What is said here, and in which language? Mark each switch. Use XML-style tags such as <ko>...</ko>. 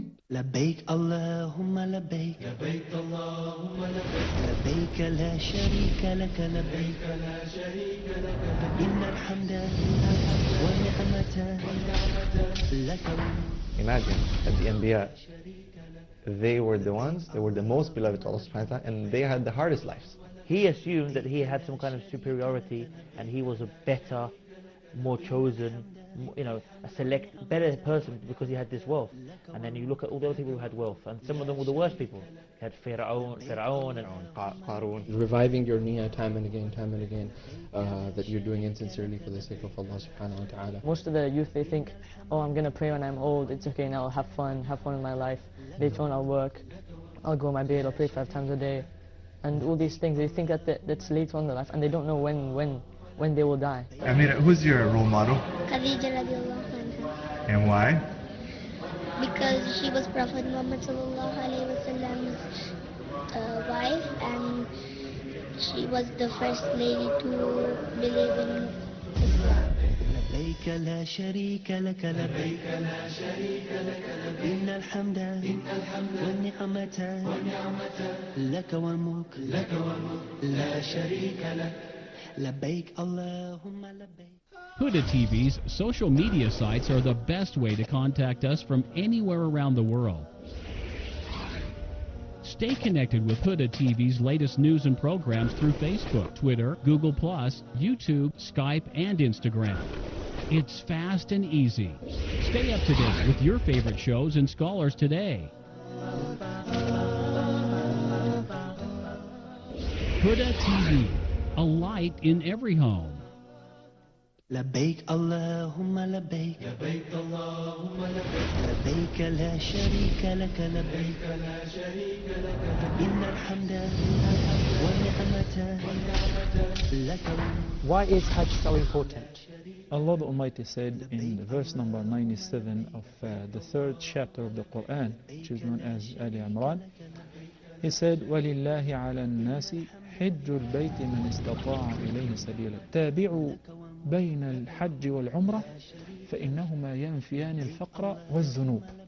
<ar>لبيك اللهم لبيك لبيك اللهم لبيك لبيك لا شريك لك لبيك لا شريك لك إن الحمد والنعمة لك.</ar> <en>Imagine that the Anbiya, they were the most beloved to Allah subhanahu wa ta'ala, and they had the hardest lives. He assumed that he had some kind of superiority and he was a better, more chosen, a select, better person because he had this wealth. And then you look at all the other people who had wealth, and some of them were the worst people. You had Fir'aun and Qarun. Reviving your niyyah time and again, that you're doing it sincerely for the sake of Allah subhanahu wa ta'ala. Most of the youth, they think, oh, I'm going to pray when I'm old, it's okay, now I'll have fun in my life. Later on I'll work, I'll go on my bed, I'll pray 5 times a day. And all these things, they think that's later on in their life, and they don't know when they will die. Amira, who's your role model? Khadija radiallahu anha. And why? Because she was Prophet Muhammad sallallahu alayhi wa sallam's wife, and she was the first lady to believe in Islam.</en> <ar>لبيك لا شريك لك لبيك لا شريك لك إن الحمد والنعمة لك والملك لا شريك لك لبيك اللهم لبيك.</ar> <en>Huda TV's social media sites are the best way to contact us from anywhere around the world. Stay connected with Huda TV's latest news and programs through Facebook, Twitter, Google+, YouTube, Skype, and Instagram. It's fast and easy. Stay up to date with your favorite shows and scholars today. Huda TV, a light in every home.</en> <ar>لبيك اللهم لبيك لبيك اللهم لبيك لبيك لا شريك لك لبيك لا شريك لك إن الحمد والنعمة لك.</ar> <en>Why is Hajj so important? Allah the Almighty said in verse number 97 of the 3rd chapter of the Quran, which is known as Ali Imran, He said,</en> <ar>وَلِلَّهِ عَلَى النَّاسِ حِجُّ الْبَيْتِ مَنِ اسْتَطَاعَ إِلَيْهِ سَبِيلًا تابعوا بين الحج والعمرة فإنهما ينفيان الفقر والذنوب.</ar>